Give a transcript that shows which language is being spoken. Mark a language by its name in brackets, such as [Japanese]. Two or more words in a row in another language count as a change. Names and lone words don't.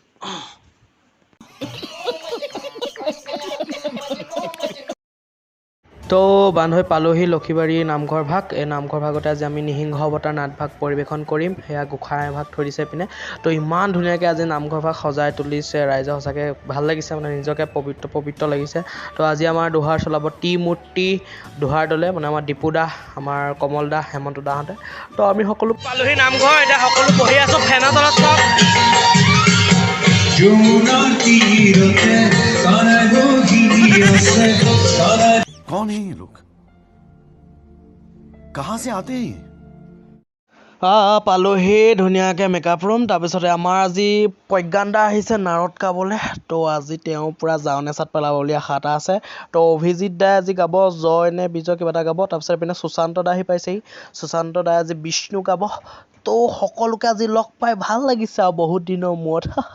[Assamese] তো বান্ধৱী পালোহি লক্ষীবাৰী নামঘৰ ভাগ এই নামঘৰ ভাগতে আজি আমি নিসিংহ অৱতাৰ নাটভাগ পৰিৱেশন কৰিম সেয়া গোঁসাই ভাগ থৈ দিছে পিনে তো ইমান ধুনীয়াকৈ আজি নামঘৰ ভাগ সজাই তুলিছে ৰাইজে সঁচাকৈ ভাল লাগিছে মানে নিজকে পবিত্ৰ লাগিছে তো আজি আমাৰ দোহাৰ চলাব মূৰ্তি দোহাৰ দলে মানে আমাৰ দীপুদা আমাৰ কমল দা হেমন্ত দাহঁতে তো আমি সকলো পালোহি নামঘৰ এতিয়া সকলো বহি আছোঁ ফেনৰ তলত চব [Hindi] कौन है ये लोग कहाँ से आते हैं [Assamese] পালোহি ধুনীয়াকৈ [English] makeup room [Assamese] তাৰপিছতে আমাৰ আজি প্ৰজ্ঞান দা আহিছে নাৰত গাবলৈ তো আজি তেওঁ পূৰা যাওনে চাত পেলাবলগীয়া আশা এটা আছে তো অভিজিত দাই আজি গাব জয় নে বিজয় কিবা এটা গাব তাৰপিছত এইপিনে সুশান্ত দা আহি পাইছেহি সুশান্ত দাই আজি বিষ্ণু গাব তো সকলোকে আজি লগ পাই ভাল লাগিছে আৰু বহুত দিনৰ মূৰত